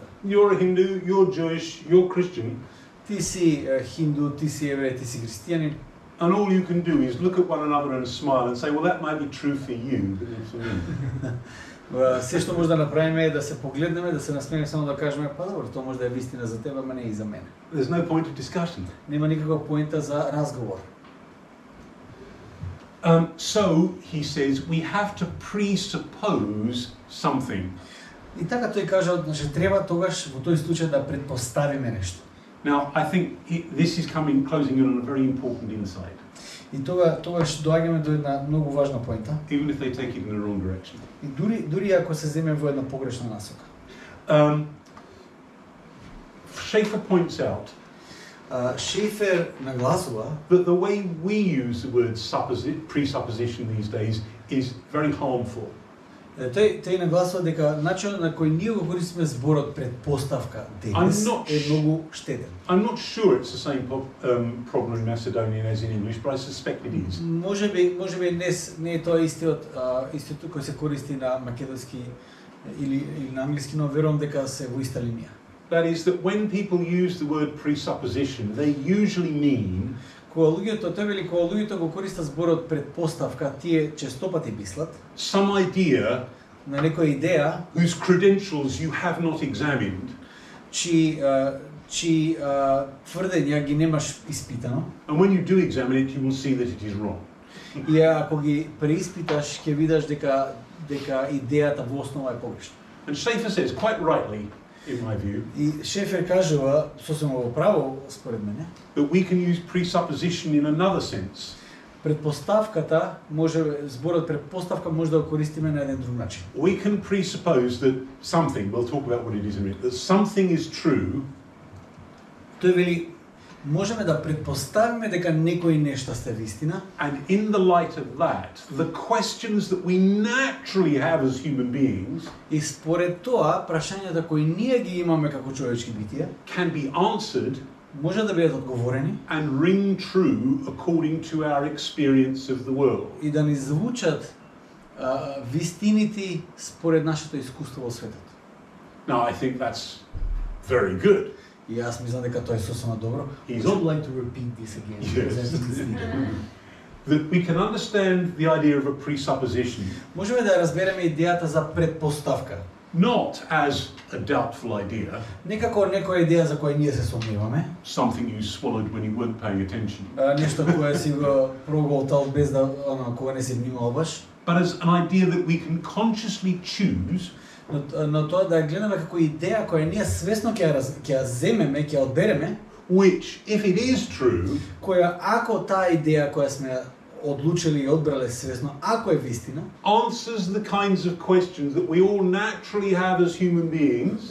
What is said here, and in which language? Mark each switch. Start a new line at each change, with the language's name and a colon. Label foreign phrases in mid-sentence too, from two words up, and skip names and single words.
English: You're a Hindu, you're Jewish, you're Christian.
Macedonian: Ти си хинду, ти си евреј, ти си христијанин.
English: And all you can do is look at one another and smile and say, well, that might be true for you, but not for me.
Macedonian: Се што може да направиме е да се погледнеме, да се насмееме, само да кажеме, па добро, тоа може да е вистина за тебе, ама не и за мене.
English: There's no point of discussion.
Macedonian: Нема никаква поента за разговор.
English: So, he says, we have to presuppose something.
Macedonian: И така тој кажа, значи треба тогаш во тој случај да предпоставиме нешто.
English: Now, I think this is closing in on a very important insight.
Macedonian: И тогаш доаѓаме до една многу важна поента.
English: Even if they take it in the wrong direction.
Macedonian: И дури ако се земе во една погрешна насока.
English: Schaeffer points out
Macedonian: Шефер нагласува
English: that the way we use the word presupposition these days is very harmful.
Macedonian: тој нагласува дека начинот на кој ние го користиме зборот предпоставка денес е многу штетен.
English: I'm not sure it's the same problem in Macedonian as in English, but I suspect it is.
Macedonian: Можеби не е тоа истиот кој се користи на македонски или на англиски, но верувам дека се во иста линија.
English: That is that when people use the word presupposition, they usually mean
Macedonian: Кога луѓето го користат зборот предпоставка, тие честопати мислат
English: some idea
Macedonian: на некоја идеја
English: whose credentials you have not examined,
Macedonian: чии тврдења ги немаш испитано.
English: and when you do examine it, you will see that it is wrong.
Macedonian: И ако ги преиспиташ, ќе видиш дека идејата во основа е погрешна.
English: And Schaeffer says, quite rightly, in my view,
Macedonian: И Шефер кажува, сосема во право, според мене,
English: that we can use presupposition in another sense.
Macedonian: предпоставката зборот предпоставка може да го користиме на еден друг начин.
English: We can presuppose that something, we'll talk about what it is in a minute, that something is true,
Macedonian: Тој вели, можеме да предпоставиме дека некои нешта сте вистина,
English: and in the light of that, the questions that we naturally have as human beings
Macedonian: и според тоа, прашањата кои ние ги имаме како човечки битија,
English: can be answered
Macedonian: може да бидат одговорени
English: and ring true according to our experience of the world.
Macedonian: и да ни звучат вистините според нашето искуство во светот.
English: Now, I think that's very good.
Macedonian: И јас мислам дека тоа е сосема добро.
English: He's Would you on- like to repeat this again? Yes. Because I think it's needed. That we can understand the idea of a presupposition
Macedonian: Можеме да разбереме идејата за предпоставка.
English: not as a doubtful idea,
Macedonian: Не како некоја идеја за која ние се сомневаме,
English: something you swallowed when you weren't paying attention,
Macedonian: нешто кое си го проголтал без да кога не си внимавал баш,
English: but as an idea that we can consciously choose
Macedonian: но тоа да ја гледаме како идеја која ние свесно ќе ја земеме, ќе ја одбереме,
English: which, if it is true,
Macedonian: која ако таа идеја која сме одлучили и одбрале свесно, ако е вистина,
English: answers the kinds of questions that we all naturally have as human beings,